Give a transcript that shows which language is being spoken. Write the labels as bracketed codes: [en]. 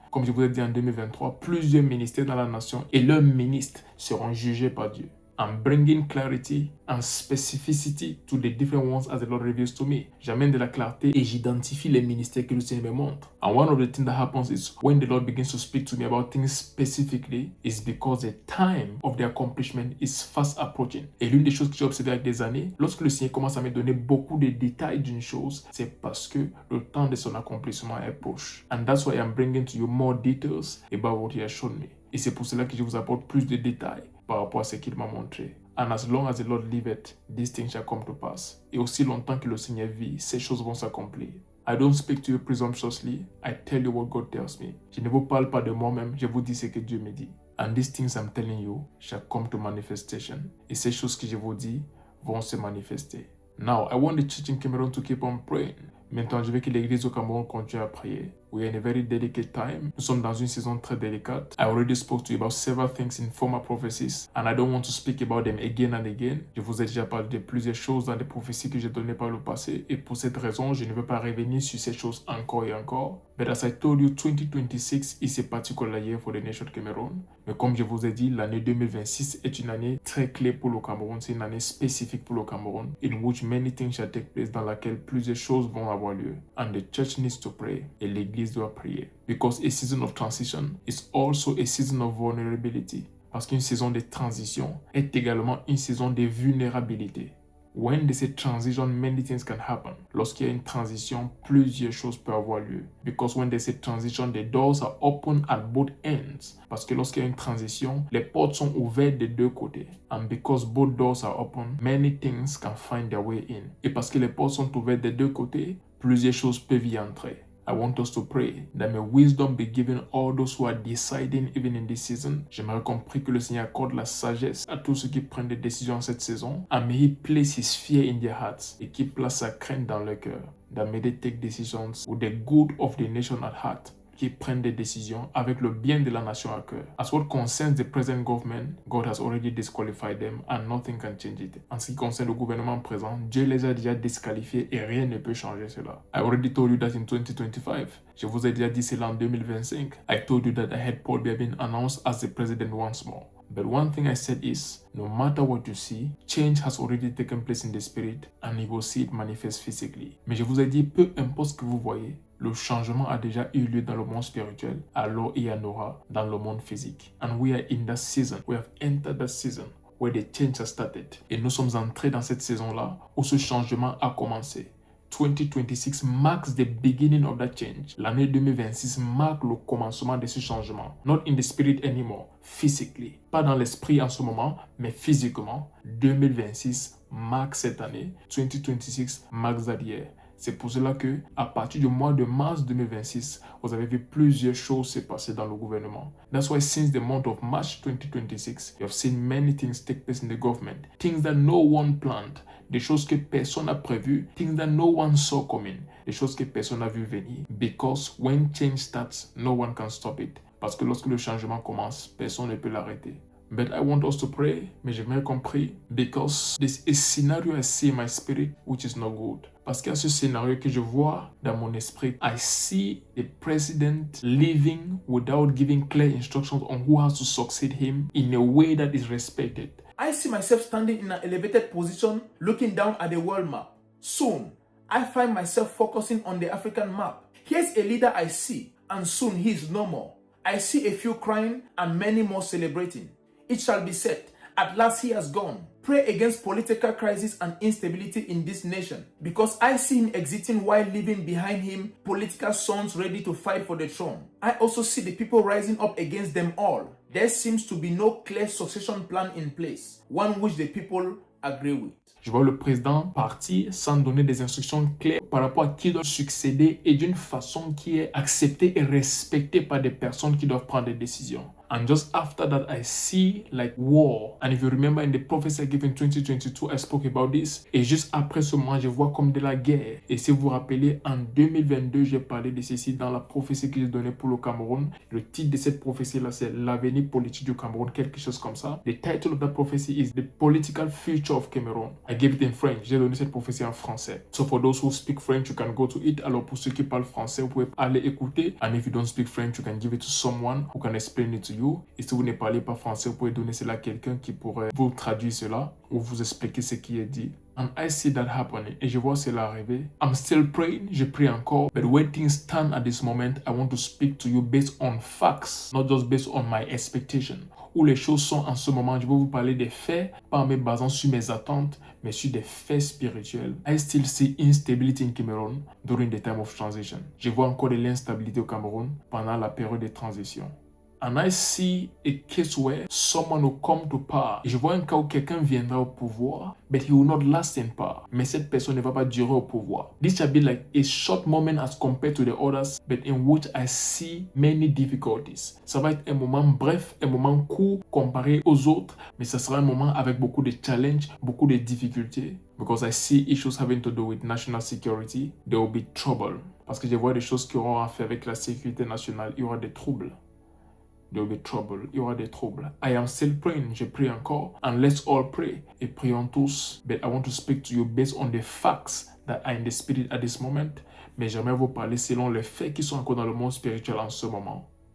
[fr] Comme je vous ai dit en 2023, plusieurs ministères dans la nation et leurs ministres seront jugés par Dieu. [en] I'm bringing clarity and specificity to the different ones as the Lord reveals to me. [fr] J'amène de la clarté et j'identifie les ministères que le Seigneur me montre. [en] And one of the things that happens is when the Lord begins to speak to me about things specifically is because the time of the accomplishment is fast approaching. [fr] Et l'une des choses que j'ai observé avec des années, lorsque le Seigneur commence à me donner beaucoup de détails d'une chose, c'est parce que le temps de son accomplissement est proche. [en] And that's why I'm bringing to you more details about what He has shown me. [fr] Et c'est pour cela que je vous apporte plus de détails par rapport à ce qu'il m'a montré. [en] And as long as the Lord liveth, these things shall come to pass. [fr] Et aussi longtemps que le Seigneur vit, ces choses vont s'accomplir. [en] I don't speak to you presumptuously. I tell you what God tells me. [fr] Je ne vous parle pas de moi-même, je vous dis ce que Dieu me dit. [en] And these things I'm telling you shall come to manifestation. [fr] Et ces choses que je vous dis vont se manifester. [en] Now, I want the church in Cameroon to keep on praying. [fr] Maintenant, je veux que l'église au Cameroun continue à prier. [en] We are in a very delicate time. [fr] Nous sommes dans une saison très délicate. [en] I already spoke to you about several things in former prophecies, and I don't want to speak about them again and again. [fr] Je vous ai déjà parlé de plusieurs choses dans les prophéties que j'ai données par le passé, et pour cette raison, je ne veux pas revenir sur ces choses encore et encore. [en] But as I told you, 2026 is a particular year for the nation Cameroon. [fr] Mais comme je vous ai dit, l'année 2026 est une année très clé pour le Cameroun. C'est une année spécifique pour le Cameroun, [en] in which many things shall take place, [fr] dans laquelle plusieurs choses vont avoir lieu. [en] And the church needs to pray, [fr] et l'église doit prier. [en] Because a season of transition is also a season of vulnerability. [fr] Parce qu'une saison de transition est également une saison de vulnérabilité. [en] When there's a transition, many things can happen. [fr] Lorsqu'il y a une transition, plusieurs choses peuvent avoir lieu. [en] Because when there's a transition, the doors are open at both ends. [fr] Parce que lorsqu'il y a une transition, les portes sont ouvertes des deux côtés. [en] And because both doors are open, many things can find their way in. [fr] Et parce que les portes sont ouvertes des deux côtés, plusieurs choses peuvent y entrer. [en] I want us to pray that may wisdom be given all those who are deciding even in this season. [fr] J'aimerais qu'on prie que le Seigneur accorde la sagesse à tous ceux qui prennent des décisions en cette saison. [en] And may He place His fear in their hearts. [fr] Et qu'il place sa crainte dans leur cœur. [en] That may they take decisions with the good of the nation at heart. [fr] Qui prennent des décisions avec le bien de la nation à cœur. [en] As what concerns the present government, God has already disqualified them and nothing can change it. [fr] En ce qui concerne le gouvernement présent, Dieu les a déjà disqualifiés et rien ne peut changer cela. [en] I already told you that in 2025. [fr] Je vous ai déjà dit cela en 2025. [en] I told you that I had Paul Biya being announced as the president once more. But one thing I said is, no matter what you see, change has already taken place in the spirit and you will see it manifest physically. [fr] Mais je vous ai dit, peu importe ce que vous voyez, le changement a déjà eu lieu dans le monde spirituel, alors il y en aura dans le monde physique. [en] And we are in that season. We have entered that season where the change has started. [fr] Et nous sommes entrés dans cette saison-là où ce changement a commencé. [en] 2026 marks the beginning of that change. [fr] L'année 2026 marque le commencement de ce changement. [en] Not in the spirit anymore, physically. [fr] Pas dans l'esprit en ce moment, mais physiquement. 2026 marque cette année. [en] 2026 marks that year. [fr] C'est pour cela que, à partir du mois de mars 2026, vous avez vu plusieurs choses se passer dans le gouvernement. [en] That's why since the month of March 2026, you have seen many things take place in the government. Things that no one planned. [fr] Des choses que personne n'a prévues. [en] Things that no one saw coming. [fr] Des choses que personne n'a vu venir. [en] Because when change starts, no one can stop it. [fr] Parce que lorsque le changement commence, personne ne peut l'arrêter. [en] But I want us to pray, [fr] mais j'aimerais qu'on prie, [en] because there's a scenario I see in my spirit which is not good. [fr] Parce qu'il y a ce scénario que je vois dans mon esprit. [en] I see the president living without giving clear instructions on who has to succeed him in a way that is respected. I see myself standing in an elevated position looking down at the world map. Soon, I find myself focusing on the African map. Here's a leader I see, and soon he is no more. I see a few crying and many more celebrating. It shall be said, at last he has gone. Pray against political crisis and instability in this nation, because I see him exiting while leaving behind him political sons ready to fight for the throne. I also see the people rising up against them all. There seems to be no clear succession plan in place, one which the people agree with. [fr] Je vois le président partir sans donner des instructions claires par rapport à qui doit succéder et d'une façon qui est acceptée et respectée par des personnes qui doivent prendre des décisions. [en] And just after that, I see like war. And if you remember in the prophecy I gave in 2022, I spoke about this. [fr] Et juste après ce moment, je vois comme de la guerre. Et si vous vous rappelez, en 2022, j'ai parlé de ceci dans la prophétie que j'ai donnée pour le Cameroun. Le titre de cette prophétie-là, c'est l'avenir politique du Cameroun, quelque chose comme ça. [en] The title of that prophecy is The Political Future of Cameroon. I gave it in French. [fr] J'ai donné cette prophétie en français. [en] So for those who speak French, you can go to it. [fr] Alors pour ceux qui parlent français, vous pouvez aller écouter. [en] And if you don't speak French, you can give it to someone who can explain it to you. [fr] Et si vous ne parlez pas français, vous pouvez donner cela à quelqu'un qui pourrait vous traduire cela ou vous expliquer ce qui est dit. [en] And I see that happening. [fr] Et je vois cela arriver. [en] I'm still praying. [fr] Je prie encore. [en] But where things stand at this moment, I want to speak to you based on facts, not just based on my expectation. [fr] Où les choses sont en ce moment, je vais vous parler des faits, pas en me basant sur mes attentes, mais sur des faits spirituels. [en] I still see instability in Cameroon during the time of transition. [fr] Je vois encore de l'instabilité au Cameroun pendant la période de transition. [en] And I see a case where someone will come to power. [fr] Et je vois un cas où quelqu'un viendra au pouvoir, [en] but he will not last in power. [fr] Mais cette personne ne va pas durer au pouvoir. [en] This shall be like a short moment as compared to the others, but in which I see many difficulties. [fr] Ça va être un moment bref, un moment court comparé aux autres, mais ça sera un moment avec beaucoup de challenges, beaucoup de difficultés. [en] Because I see issues having to do with national security, there will be trouble. [fr] Parce que je vois des choses qui auront à faire avec la sécurité nationale, il y aura des troubles. [en] There will be trouble. [fr] Il y aura des troubles. [en] I am still praying. [fr] Je prie encore. [en] And let's all pray. [fr] Et prions tous. [en] But I want to speak to you based on the facts that are in the spirit at this moment. [fr] Mais j'aimerais vous parler selon les faits qui sont encore dans le monde spirituel en ce moment.